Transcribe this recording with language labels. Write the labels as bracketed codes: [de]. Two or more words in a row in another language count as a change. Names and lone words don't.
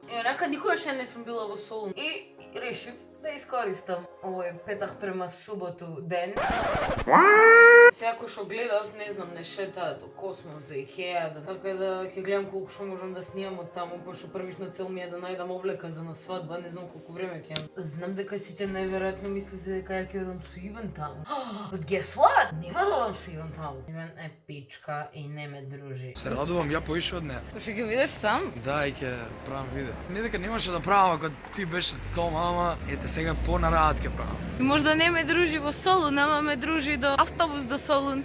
[mk] И онака никогаш не сум била во Солун. И решив да искористам овој петак према суботу ден. Секој што гледав, не знам, не шетаат до Космос, до Икеа, така да ќе гледам колку што можам да снимам од таму, пошто првиш на цел ми е да најдам облека за на свадба, не знам колку време ќе имам. Знам дека сите најверојатно мислите дека ја ќе одам со Иван таму. [en] But guess what? [mk] Нема да одам со Иван таму. Иван е пичка и не ме дружи. Се радувам, ја поише од неа. Па ќе видиш сам? Да, и ќе правам видео. Не дека немаше да правам ако ти беше дома, ама ете сега понараат ќе правам. Можда не ме дружи во Солун, ама ме дружи до автобус до Солун.